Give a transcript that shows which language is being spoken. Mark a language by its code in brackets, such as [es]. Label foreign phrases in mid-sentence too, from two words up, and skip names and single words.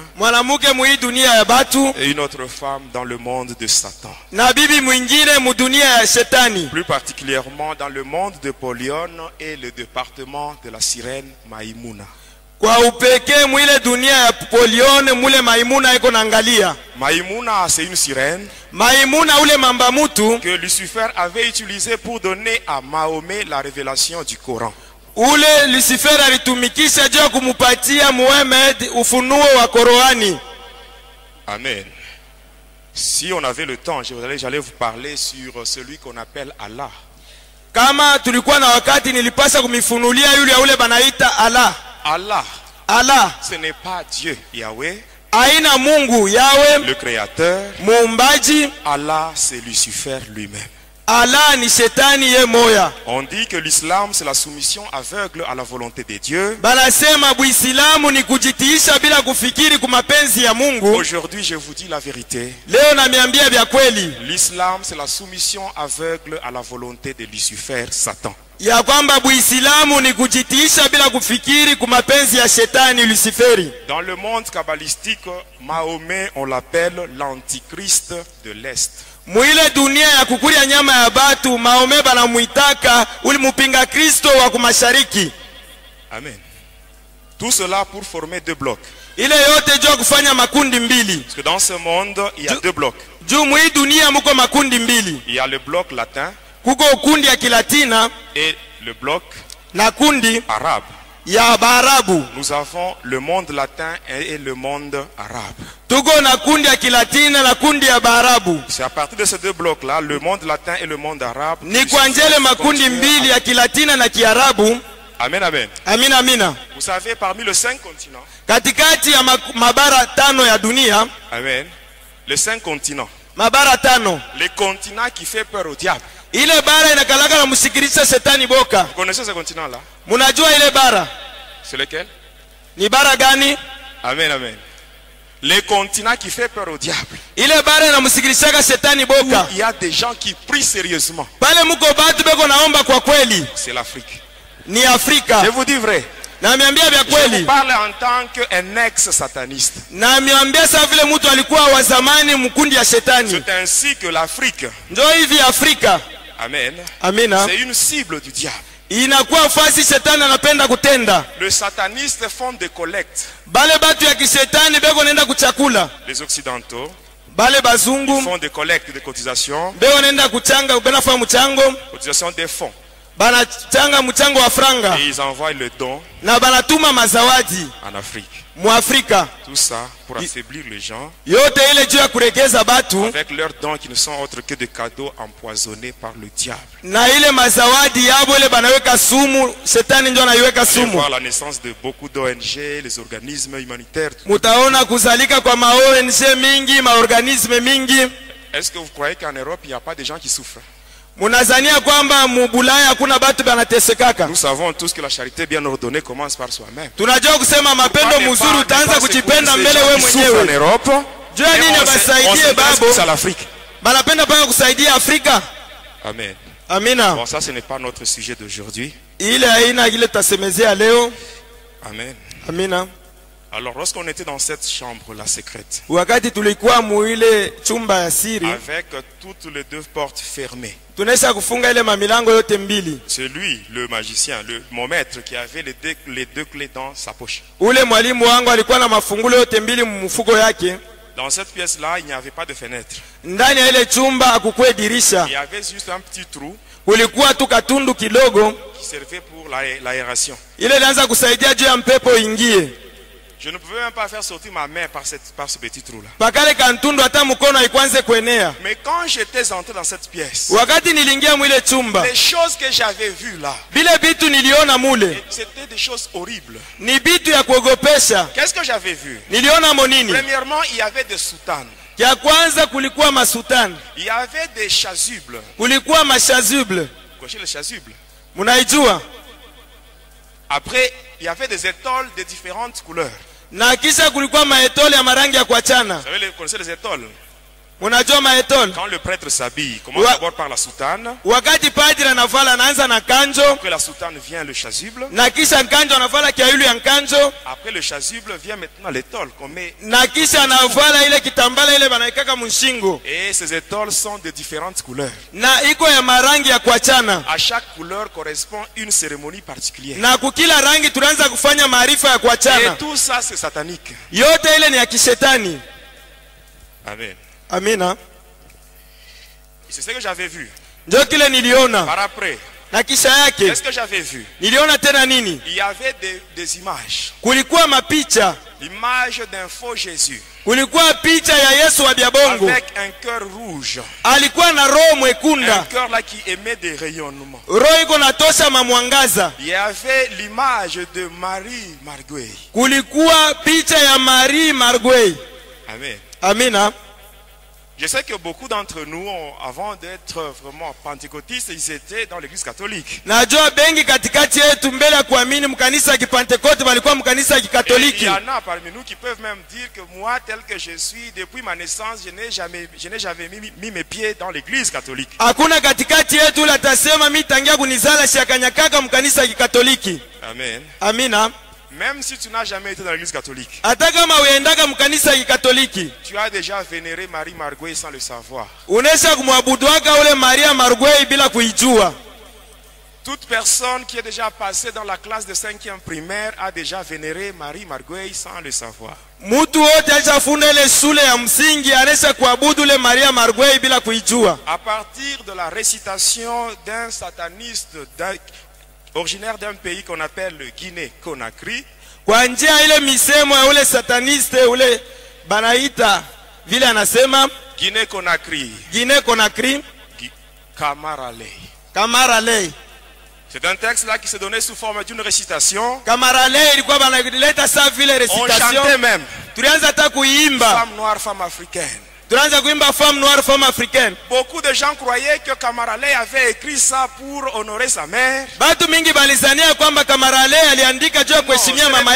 [sw] Mwanamuke mwi dunia ya batu [fr] et une autre femme dans le monde de Satan. [sw] na bibi mwingine mu dunia ya shetani. [fr] Plus particulièrement dans le monde de Polion et le département de la sirène Maïmouna. [sw] Kwa upekee mwile dunia ya Polione mule Maimuna iko naangalia. [fr] Maïmouna, c'est une sirène [sw] Maimuna ule mamba mutu [fr] que Lucifer avait utilisée pour donner à Mahomet la révélation du Coran. [sw] ule Lucifer alitumikisha juu kumupatia Muhammad ufunuo wa Qur'ani. [fr] Amen. Si on avait le temps, j'allais vous parler sur celui qu'on appelle Allah. [sw] Kama tulikuwa na wakati nilipasa kumifunulia yule ule banaita Allah. Allah [fr] Ce n'est pas Dieu, Yahweh, [sw] aina Mungu Yawe [fr] le créateur. [sw] muumbaji. [fr] Allah, c'est Lucifer lui-même. [sw] Allah ni shetani ye moya. [fr] On dit que l'islam, c'est la soumission aveugle à la volonté de Dieu. [sw] Banasema Buislamu ni kujitiisha bila kufikiri kumapenzi ya Mungu. [fr] Aujourd'hui, je vous dis la vérité. [sw] Leo namiambia vya kweli. [fr] L'islam, c'est la soumission aveugle à la volonté de Lucifer, Satan. [sw] ya kwamba Buislamu ni kujitiisha bila kufikiri kwa mapenzi ya shetani Luciferi. [fr] Dans le monde kabbalistique, Mahomet on l'appelle l'antichrist de l'Est. [sw] Muile dunia ya kukulia nyama ya batu, Mahomet banamuitaka uli mupinga Kristo wa kumashariki. [fr] Amen. Tout cela pour former deux blocs. [sw] Ile yote jua kufanya makundi mbili. [fr] Parce que dans ce monde, il y a deux blocs. [sw] Juu mui dunia muko makundi mbili. [fr] Il y a le bloc latin [sw] kuko kundi ya Kilatina [fr] et le bloc [sw] na kundi [fr] arabe. [sw] Ya Baarabu. [fr] Nous avons le monde latin et le monde arabe. [sw] Tuko na kundi ya Kilatina na kundi ya Baarabu. [fr] C'est à partir de ces deux blocs là, le monde latin et le monde arabe. [sw] Ni kuanjele makundi mbili ya Kilatina na Kiarabu. [fr] Amen, amen. [sw] Amina, amina. [fr] Vous savez, parmi les 5 continents, [sw] katikati ya mabara tano ya dunia, [fr] amen, les 5 continents, [sw] mabara tano, [fr] les continents qui fait peur au diable. [sw] Ile bara inakalaka na msikirisha shetani boka. [fr] Vous connaissez ce continent là? [sw] Munajua ile bara? [fr] C'est lequel? [sw] Ni bara gani? [fr] Amen, amen. Les continents qui fait peur au diable. [sw] Ile bara inamsikirishaka shetani boka. [fr] Il y a des gens qui prient sérieusement. [sw] Pale muko batu beko naomba kwa kweli. [fr] C'est l'Afrique. [sw] Ni Afrika. [fr] Je vous dis vrai. [sw] Na miambia vya kweli. [fr] Je vous parle en tant qu'un ex-sataniste. [sw] Na miambia sa vile mtu alikuwa wa zamani mkundi ya shetani. [fr] C'est ainsi que l'Afrique. [sw] Ndio hivi Afrika. [fr] Amen. [sw] Amina. [fr] C'est une cible du diable. [sw] Inakuwa fasi shetani anapenda kutenda. [fr] Le sataniste font des collectes. [sw] Bale batu ya kishetani beko nenda kuchakula. [fr] Les occidentaux [sw] bale bazungu [fr] font des collectes de cotisations. [sw] Beko nenda kuchanga benafa mchango. [fr] Cotisation des fonds. [sw] Bana changa mchango wa franga. [fr] Et ils envoient le don. [sw] Na banatuma mazawadi [fr] en Afrique. [sw] Mu Afrika. [fr] Tout ça pour affaiblir les gens. [sw] Yote ile juu ya kuregeza batu. [fr] Avec leurs dons qui ne sont autres que des cadeaux empoisonnés par le diable. [sw] Na ile mazawadi yabo ile banaweka sumu, shetani ndio anaiweka sumu. [fr] Voir la naissance de beaucoup d'ONG, les organismes humanitaires. [sw] Mutaona kuzalika kwa ONG mingi, maorganisme mingi. [fr] Est-ce que vous croyez qu'en Europe il n'y a pas de gens qui souffrent? [sw] Munazania kwamba mubulaya hakuna batu banatesekaka. [fr] Nous savons tous que la charité bien ordonnée commence par soi-même. [sw] Tunajua kusema mapendo mzuri utaanza kujipenda mbele wewe mwenyewe. [fr] En Europe, [sw] jua nini basaidie babo? Banapenda panga kusaidia Afrika. [fr] Amen. [sw] Amina. [fr] Bon, ça ce n'est pas notre sujet d'aujourd'hui. [sw] Ile haina ile tasemezea leo. [fr] Amen. [sw] Amina. [fr] Alors lorsqu'on était dans cette chambre là secrète, [sw] wakati tulikuwa muile chumba ya siri, [fr] avec toutes les deux portes fermées, [sw] tunaisha kufunga ile mamilango yote mbili. [fr] C'est lui, le magicien, mon maître, qui avait les deux clés dans sa poche. [sw] Ule mwalimu wangu alikuwa na mafungulo yote mbili mfuko yake. [fr] Dans cette pièce là, il n'y avait pas de fenêtre. [sw] Ndani ya ile chumba hakukwe dirisha. [fr] Il y avait juste un petit trou. [sw] Kulikuwa tu katundu kidogo [fr] qui servait pour l'aération. [sw] Ile ilianza kusaidia juu ya mpepo ingie. [fr] Je ne pouvais même pas faire sortir ma main par ce petit trou là. [sw] Pakale kantundu hata mkono haikuanze kuenea. [fr] Mais quand j'étais entré dans cette pièce, [sw] wakati nilingia mwile chumba, [fr] les choses que j'avais vues là, [sw] bile bitu niliona mule, [fr] c'était des choses horribles. [sw] Ni bitu ya kuogopesha. [fr] Qu'est-ce que j'avais vu? [sw] Niliona monini? [fr] Premièrement, il y avait des soutanes. [sw] Ya kwanza kulikuwa masutani. [fr] Il y avait des chasubles. [sw] Kulikuwa machasubles. [fr] Connaissez les chasubles? [sw] Munaijua? [fr] Après, il y avait des étoiles de différentes couleurs. [sw] Na kisha kulikuwa maetole ya marangi ya kuachana. [fr] Vous savez, connaissez les étoiles? [sw] Unajua maetole? [fr] Quand le prêtre s'habille, commence d'abord par la soutane. [sw] Wakati padri anavala anaanza na kanjo. [fr] Après la soutane vient le chasuble. [sw] Na kisha kanjo anavala kiailu ya kanjo. [fr] Après le chasuble vient maintenant l'étole qu'on met. [sw] Na kisha anavala ile kitambala ile banaikaka mshingo. [fr] Et ces étoiles sont de différentes couleurs. [sw] Na iko ya marangi ya kuachana. [fr] À chaque couleur correspond une cérémonie particulière. [sw] Na kukila rangi tunaanza kufanya maarifa ya kuachana. [fr] Et tout ça c'est satanique. [sw] Yote ile ni ya kishetani. [fr] Amen. [sw] Amina. [fr] C'est ce que j'avais vu. [sw] Ndio kile niliona. [fr] Par après. [sw] Na kisha yake. [fr] Qu'est-ce que j'avais vu? [sw] Niliona tena nini? [fr] Il y avait des images. [sw] Kulikuwa mapicha. [fr] L'image d'un faux Jésus. [sw] Kulikuwa picha ya Yesu wa Biabongo. [fr] Avec un cœur rouge. [sw] Alikuwa na roho mwekunda. [fr] Un cœur là qui émet des rayonnements. [sw] Roho iko natosha mamwangaza. [fr] Il y avait l'image de Marie Marguerite. [sw] Kulikuwa picha ya Marie Marguerite. [fr] Amen. [sw] Amina. [fr] Je sais que beaucoup d'entre nous, avant d'être vraiment pentecôtistes, ils étaient dans l'église catholique. [sw] Najua bengi katikati yetu mbele ya kuamini mkanisa ya Kipentekoste walikuwa mkanisa ya Kikatoliki. [fr] Il y en a parmi nous qui peuvent même dire que moi, tel que je suis, depuis ma naissance, je n'ai jamais mis mes pieds dans l'église catholique. [sw] Hakuna katikati yetu ule atasema mimi tangia kunizala shakanyakaka mkanisa ya Kikatoliki. [fr] Amen. [sw] Amina. [fr] Même si tu n'as jamais été dans l'église catholique, [sw] Hata kama uendaka mkanisa ya Kikatoliki, [fr] tu as déjà vénéré Marie Marguerite sans le savoir. [sw] unesha kumwabuduaka ule Maria Marguerite bila kuijua. [fr] Toute personne qui est déjà passée dans la classe de 5e primaire a déjà vénéré Marie Marguerite sans le savoir. [sw] Mutu wote alishafunda ile shule ya msingi anesha kuabudu ile Maria Marguerite bila kuijua. [fr] À partir de la récitation d'un sataniste originaire d'un pays qu'on appelle le Guinée-Conakry, [sw] Kwa njia ile misemo ya ule sataniste ule banaita vile anasema Guinée-Conakry, Guinée-Conakry, Kamaralei. [fr] C'est un texte là qui se donnait sous forme d'une récitation. [sw] Kamaralei ilikuwa banaleta sa vile [fr] On recitation. chantait même. [sw] Tulianza hata kuimba. [fr] Femme noire, femme africaine. [sw] Tulianza kuimba [fr] femme noire, femme africaine. Beaucoup de gens croyaient que Kamaralei avait écrit ça pour honorer sa mère. [sw] Batu mingi balizania kwamba Kamaralei aliandika juu ya kuheshimia mama